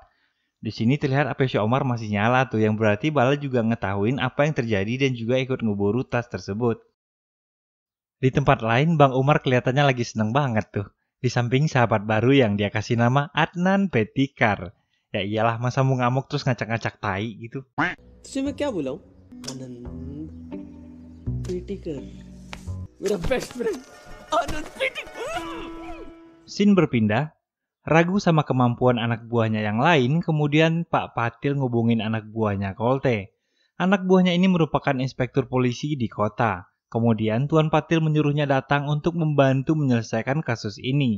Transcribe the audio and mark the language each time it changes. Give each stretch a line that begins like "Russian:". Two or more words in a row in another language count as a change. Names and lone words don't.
Indonesian: Di sini terlihat HP si Omar masih nyala tuh, yang berarti Bala juga ngetahuin apa yang terjadi dan juga ikut ngeburu tas tersebut. Di tempat lain, Bang Umar kelihatannya lagi seneng banget tuh. Di samping sahabat baru yang dia kasih nama Adnan Petikar. Ya iyalah, masa mau ngamuk terus ngacak-ngacak tai gitu.
Hindi: तुझे मैं क्या बुलाऊं? आनंद पेटिकर मेरा
English: best friend
Hindi: आनंद पेटिकर.
Indonesian: Scene berpindah. Ragu sama kemampuan anak buahnya yang lain, kemudian Pak Patil ngubungin anak buahnya Kolte. Anak buahnya ini merupakan inspektur polisi di kota. Kemudian Tuan Patil menyuruhnya datang untuk membantu menyelesaikan kasus ini.